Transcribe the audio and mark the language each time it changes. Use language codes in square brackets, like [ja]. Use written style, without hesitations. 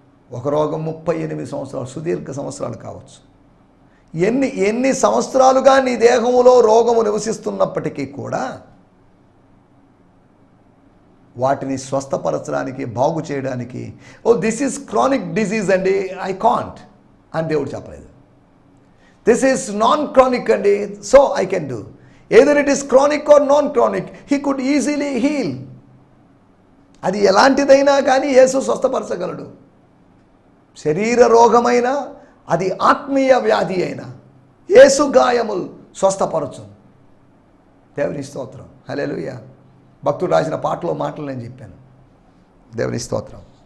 [te] ఒక రోగం 38 సంవత్సరాలు, సుదీర్ఘ సంవత్సరాలు కావచ్చు. ఎన్ని సంవత్సరాలుగా నీ దేహంలో రోగము నివసిస్తున్నప్పటికీ కూడా వాటిని స్వస్థపరచడానికి, బాగు చేయడానికి, [en] this is chronic disease అండి, I can't [te] అని దేవుడు చెప్పలేదు. [en] This is non chronic అండి, so I can do. either it is chronic or non-chronic, he could easily heal. [te] అది ఎలాంటిదైనా కానీ యేసు స్వస్థపరచగలడు. శరీర రోగమైన, అది ఆత్మీయ వ్యాధి అయినా యేసు గాయములు స్వస్థపరచు. దేవుని స్తోత్రం. హల్లెలూయా. భక్తుడు రాసిన పాటలో మాటలు నేను చెప్పాను. దేవుని స్తోత్రం.